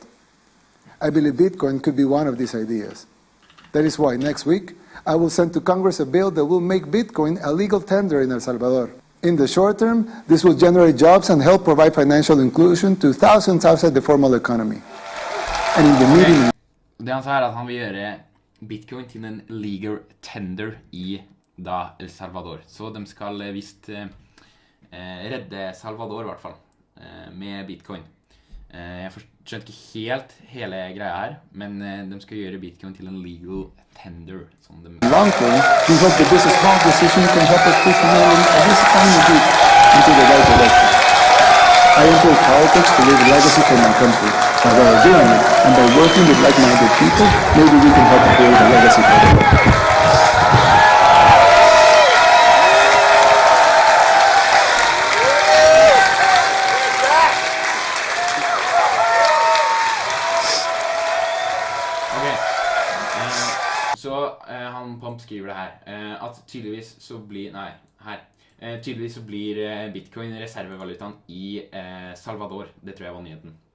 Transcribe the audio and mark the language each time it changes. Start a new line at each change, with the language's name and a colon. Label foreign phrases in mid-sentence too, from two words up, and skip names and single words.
English: I believe Bitcoin could be one of these ideas. That is why next week, I will send to Congress a bill that will make Bitcoin a legal tender in El Salvador. In the short term, this will generate jobs and help provide financial inclusion to thousands outside the formal economy. And in the medium...
Norwegian: Det han sa at han vil gjøre Bitcoin til en
English: legal tender
Norwegian: I da El Salvador. Så de skal visst redde Salvador I hvert fall, med bitcoin. Jeg skjønner ikke helt hele greia her, men de skal gjøre bitcoin til en
English: legal tender.
Norwegian: Som de...
English: Long term, we hope that this small decision can help us push humanity and this tiny group into the right direction. I enter politics to leave a legacy for my country. And while doing it, and by working with like-minded people, maybe we can help create a legacy for the world.
Norwegian: Han Pomp skriver det her, at tydeligvis så blir, tydeligvis så blir bitcoin reservevalutaen I Salvador. Det tror jeg var nyheten.